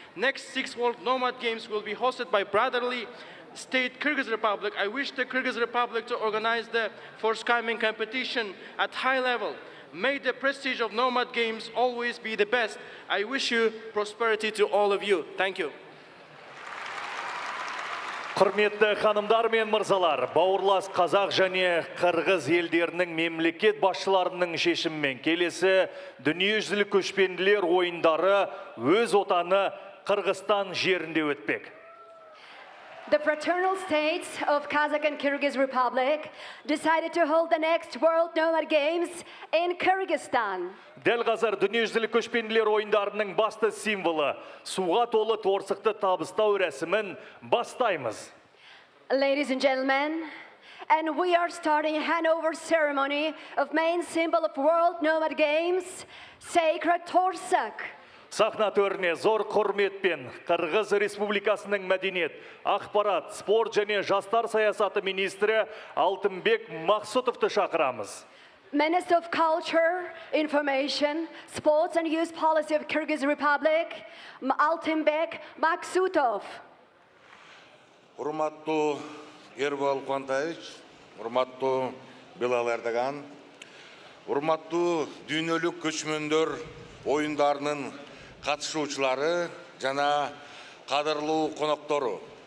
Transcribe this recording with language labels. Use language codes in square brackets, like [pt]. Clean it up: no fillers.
[en] Next 6 World Nomad Games will be hosted by brotherly state Kyrgyz Republic. I wish the Kyrgyz Republic to organize the forthcoming competition at high level. May the prestige of Nomad Games always be the best. I wish you prosperity to all of you. Thank you. [kk] Құрметті ханымдар мен мырзалар, бауырлас қазақ және қырғыз елдерінің мемлекет басшыларының шешімімен келесі дүниежүзілік көшпенділер ойындары өз отаны Қырғызстан жерінде өтпек. [en] The fraternal states of Kazakh and Kyrgyz Republic decided to hold the next World Nomad Games in Kyrgyzstan. [kk] Дәл қазір дүниежүзілік көшпенділер ойындарының басты символы суға толы торсықты табыстау рәсімін бастаймыз. [en] Ladies and gentlemen, and we are starting a handover ceremony of main symbol of World Nomad Games, Sacred Torsak. [kk] Сахна төріне зор құрметпен Қырғыз Республикасының мәдениет, ақпарат, спорт және жастар саясаты министрі Алтынбек Мақсұтовты шақырамыз. [en] Minister of Culture, Information, Sports and Youth Policy of Kyrgyz Republic, Алтынбек Мақсұтов. [ky] Урматтуу Ербол Куантаевич, урматтуу Билал Эрдоган, урматтуу дүйнөлүк көчмөндөр ойындарынын қатысушылары жана кадырлуу коноктору.